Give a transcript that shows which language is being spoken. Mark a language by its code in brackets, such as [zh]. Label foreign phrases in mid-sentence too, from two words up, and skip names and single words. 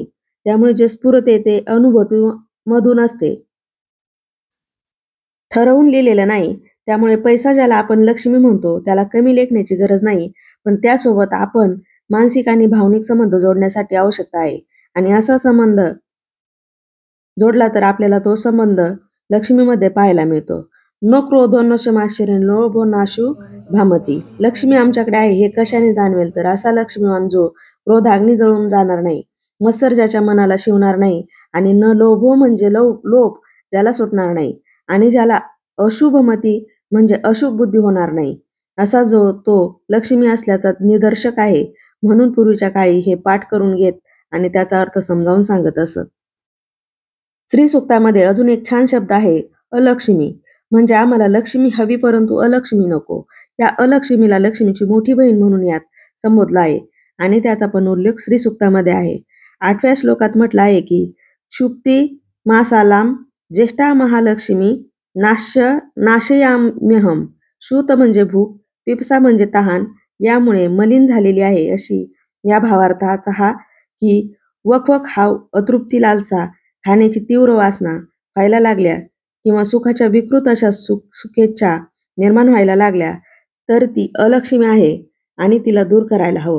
[mr] त्यामुळे जे स्फुरते ते अनुभूती मधून असते, ठरवून लिहिलेलं नाही. त्यामुळे पैसा ज्याला आपण लक्ष्मी म्हणतो त्याला कमी लेखण्याची गरज नाही, पण त्यासोबत आपण मानसिक आणि भावनिक संबंध जोडण्यासाठी आवश्यकता आहे. आणि असा संबंध जोडला तर आपल्याला तो संबंध लक्ष्मीमध्ये पाहायला मिळतो. [sa] न क्रोधो न शमाश्चर्य लोभो नाशू भामती. [mr] लक्ष्मी आमच्याकडे आहे हे कशाने जाणवेल तर असा लक्ष्मीवान जो क्रोधाग्नी जळून जाणार नाही, मत्सर ज्याच्या मनाला शिवणार नाही, आणि [sa] न लोभो [mr] म्हणजे लोभ ज्याला सुटणार नाही, आणि ज्याला अशुभमती म्हणजे अशुभ बुद्धी होणार नाही, असा जो तो लक्ष्मी असल्याचा निदर्शक आहे. म्हणून पूर्वीच्या काळी हे पाठ करून घेत आणि त्याचा अर्थ समजावून सांगत असत. स्त्री सूक्तामध्ये अजून एक छान शब्द आहे, अलक्ष्मी. म्हणजे आम्हाला लक्ष्मी हवी परंतु अलक्ष्मी नको. या अलक्ष्मीला लक्ष्मीची मोठी बहीण म्हणून यात संबोधलं आहे आणि त्याचा पण उल्लेख स्त्री सूक्तामध्ये आहे. 8व्या श्लोकात म्हटलं आहे की [sa] क्षुप्ती मासालाम ज्येष्ठा महालक्ष्मी नाशयाम्यहम. [mr] शूत म्हणजे भूक, पिपसा म्हणजे तहान, यामुळे मलिन झालेली आहे अशी या भावार्थाचा हा की वखवख हाव, अतृप्ती, लालसा, खाण्याची तीव्र वासना व्हायला लागल्या किंवा सुखाच्या विकृत अशा सुखेच्छा निर्माण व्हायला लागल्या तर ती अलक्ष्मी आहे आणि तिला दूर करायला हवं.